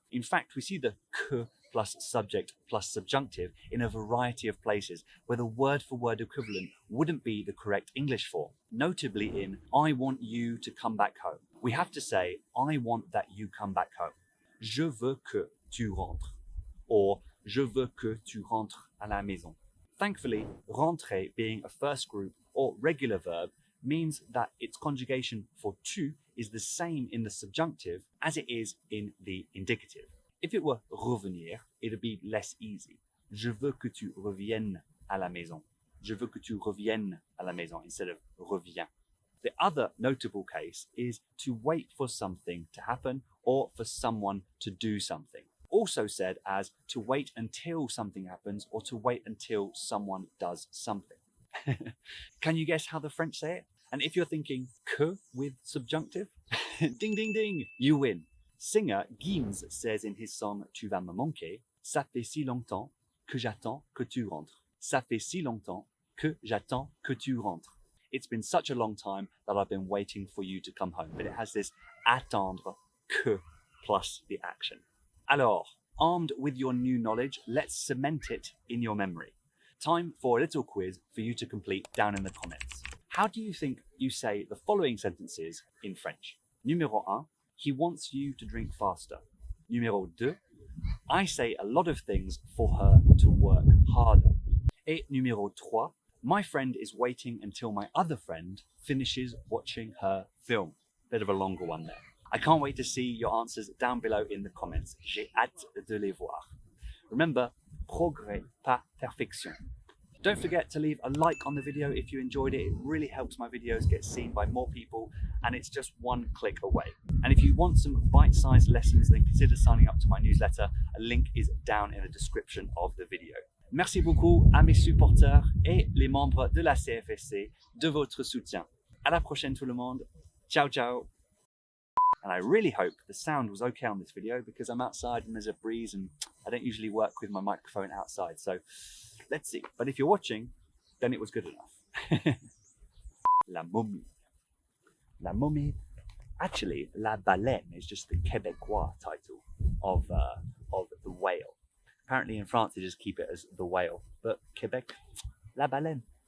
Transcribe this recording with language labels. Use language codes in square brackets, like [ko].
[en] In fact, we see the que plus subject plus subjunctive in a variety of places where the word-for-word equivalent wouldn't be the correct English form. Notably in I want you to come back home. We have to say I want that you come back home. [fr] Je veux que tu rentres. Or je veux que tu rentres à la maison. [en] Thankfully, rentrer being a first group or regular verb means that its conjugation for tu is the same in the subjunctive as it is in the indicative. If it were revenir, it'd be less easy. [fr] Je veux que tu reviennes à la maison. Je veux que tu reviennes à la maison [en] instead of [fr] reviens. [en] The other notable case is to wait for something to happen or for someone to do something. Also said as to wait until something happens or to wait until someone does something. Can you guess how the French say it? And if you're thinking que with subjunctive, ding ding ding, you win. Singer Gims says in his song [fr] Tu vas me manquer, ça fait si longtemps que j'attends que tu rentres. Ça fait si longtemps que j'attends que tu rentres. [en] It's been such a long time that I've been waiting for you to come home. But it has this attendre que plus the action. Alors, armed with your new knowledge, let's cement it in your memory. Time for a little quiz for you to complete down in the comments. How do you think you say the following sentences in French? Numéro 1. He wants you to drink faster. Numéro 2. I say a lot of things for her to work harder. [fr] Et numéro 3. [en] My friend is waiting until my other friend finishes watching her film. Bit of a longer one there. I can't wait to see your answers down below in the comments. [fr] J'ai hâte de les voir. [en] Remember, [fr] progrès, pas perfection. [en] Don't forget to leave a like on the video if you enjoyed it. It really helps my videos get seen by more people, and it's just one click away. And if you want some bite-sized lessons, then consider signing up to my newsletter. A link is down in the description of the video. [fr] Merci beaucoup à mes supporters et les membres de la CFSC de votre soutien. À la prochaine tout le monde. [it] Ciao, ciao. [en] And I really hope the sound was okay on this video because I'm outside and there's a breeze and I don't usually work with my microphone outside. So let's see. But if you're watching, then it was good enough. La momie. La momie. Actually, La Baleine is just the Québécois title of the whale. Apparently in France, they just keep it as the whale. But Quebec, La Baleine.